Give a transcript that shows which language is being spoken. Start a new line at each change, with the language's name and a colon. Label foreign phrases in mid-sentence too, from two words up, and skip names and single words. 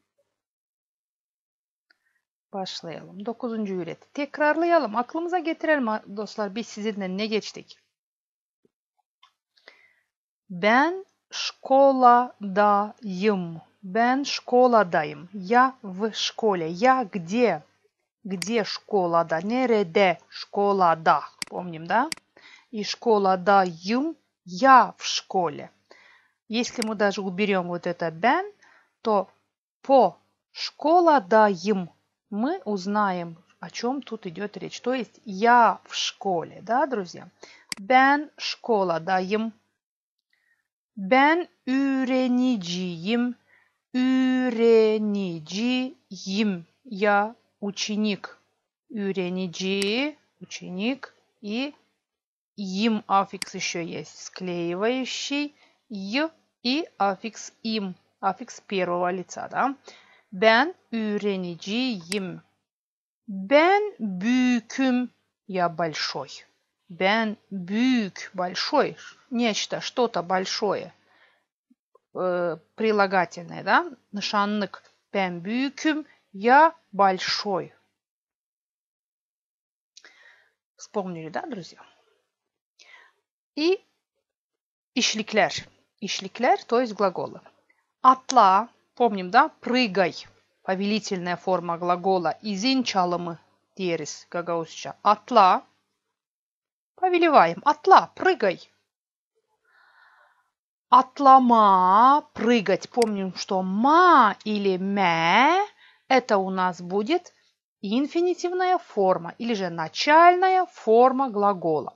Gagauz: Başlayalım. 9. üreti. Tekrarlayalım. Aklımıza getirelim dostlar. Biz sizinle ne geçtik? Ben школадayım. Ben школадayım.
Russian: Я в школе. Я где? Где школада? Nerede? Школада. Помним, да? И школадayım. Я в школе. Если мы даже уберем вот это ben, то по школадayım мы узнаем, о чем тут идет речь. То есть я в школе, да, друзья?
Gagauz: Ben школадayım. Ben öğreniciyim. Öğreniciyim.
Russian: Я ученик.
Gagauz: Öğrenici, ученик.
Russian: И им аффикс еще есть, склеивающий. Й и аффикс им. Аффикс первого лица, да?
Gagauz: Ben öğreniciyim. Ben büyüküm.
Russian: Я большой.
Gagauz: Ben büyük,
Russian: большой. Нечто, что-то большое. Прилагательное, да?
Gagauz: Нышанlık. Ben büyüküm.
Russian: Я большой. Вспомнили, да, друзья?
Gagauz: И işlikler.
Russian: İşlikler, то есть глаголы. Atla, помним, да? Прыгай. Повелительная форма глагола.
Gagauz: İzin çalımı deriz Gagavuzca. Atla.
Russian: Повелеваем. Atla, прыгай. Атлама, прыгать. Помним, что ма или мэ это у нас будет инфинитивная форма или же начальная форма глагола.